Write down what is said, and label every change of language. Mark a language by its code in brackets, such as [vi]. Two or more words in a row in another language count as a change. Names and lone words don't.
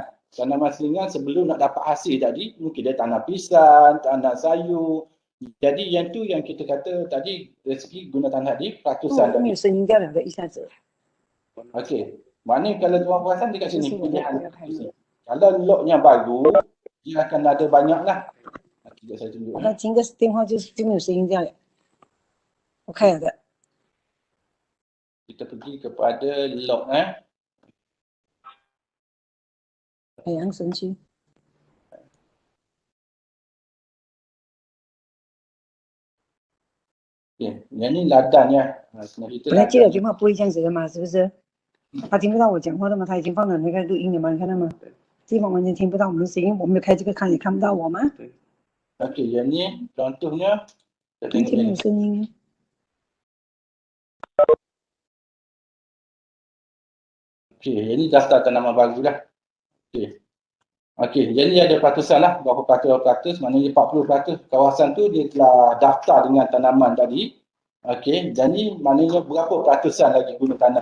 [ms] Tanaman selingan sebelum nak dapat hasil tadi, mungkin dia tanam pisang, tanam sayur. Jadi yang tu yang kita kata tadi dari segi guna tanah tadi ratusan tadi. Okey. Maknanya kalau tuan perasan dekat sini pilihan. Kalau lot yang baru, dia akan ada banyak lah. Sekejap saya tunjuk. [zh] 我看听个电话就没有声音这样的，我看一下的。 [ms] Kita pergi kepada lot [zh] 海洋神区， [ms] Okay. Yang ni ladannya. Kita [zh] 本来接了电话不会这样子的嘛，是不是？他听不到我讲话的吗？他已经放了那个录音了吗？你看到吗？地方完全听不到我们的声音，我没有开这个看也看不到我吗？ [ms] Okey, yang ni contohnya. [zh] 完全没有声音。 [ms] Okey, yang ni daftar tanaman baru dah. Okey. Okey, jadi ada peratusan lah, berapa peratus, maknanya 40% kawasan tu dia telah daftar dengan tanaman tadi. Okey, jadi maknanya berapa peratusan lagi guna tanah.